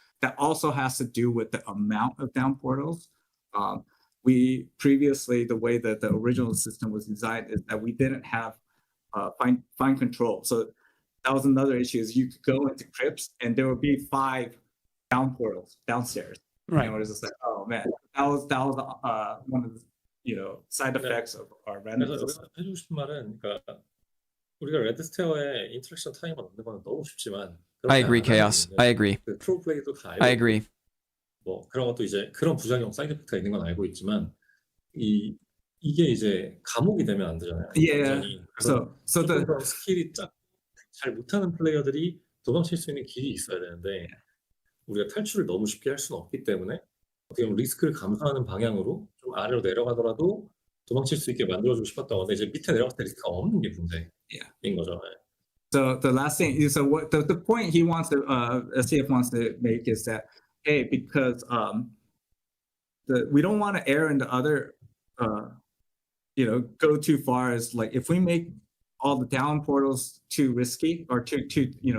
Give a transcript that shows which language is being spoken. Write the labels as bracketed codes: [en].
[en] That also has to do with the amount of down portals. We previously, the way that the original system was designed is that we didn't have fine control. So that was another issue, is you could go into crypts and there would be 5 down portals downstairs. Right. And we're just like, oh man, that was one of the side effects of our random [ko] 그래서 [en] system. [ko] 여기서 해주고 싶은 말은, 그러니까 우리가 레드스테어의 인터랙션 타이머 넣는 거는 너무 쉽지만 [en] I agree, Chaos. I agree. [ko] 그 프로 플레이도 다 알고 [en] I agree. [ko] 뭐 그런 것도 이제 그런 부작용 사이드 이펙트가 있는 건 알고 있지만 이게 이제 감옥이 되면 안 되잖아요. [en] Yeah. [ko] 그래서 [en] So the [ko] 스킬이 잘 못하는 플레이어들이 도망칠 수 있는 길이 있어야 되는데 우리가 탈출을 너무 쉽게 할 수는 없기 때문에 어떻게 보면 리스크를 감수하는 방향으로 좀 아래로 내려가더라도 도망칠 수 있게 만들어주고 싶었던 건데 이제 밑에 내려갔을 때 리스크가 없는 게 문제인 거죠. [en] So the last thing, so what the point he wants to SCF wants to make is that, hey, because we don't want to err in the other go too far, as like if we make all the down portals too risky or too